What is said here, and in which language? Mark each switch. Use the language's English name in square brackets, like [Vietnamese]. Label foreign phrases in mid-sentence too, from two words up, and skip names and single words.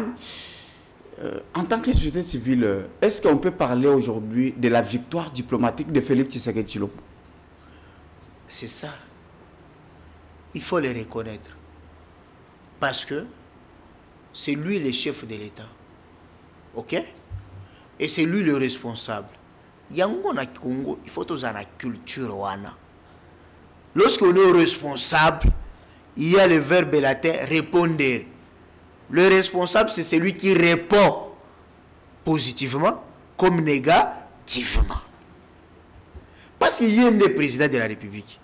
[French] En tant que société civile, est-ce qu'on peut parler aujourd'hui de la victoire diplomatique de Félix Tshisekedi Tshilombo? C'est ça. Il faut le reconnaître. Parce que c'est lui le chef de l'État. Ok? Et c'est lui le responsable. [Lingala] Yango na Congo, [French] il faut tous la culture wana. Lorsqu'on est responsable, il y a le verbe latin répondre. Le responsable, c'est celui qui répond positivement comme négativement. Parce qu'il y a un des présidents de la République.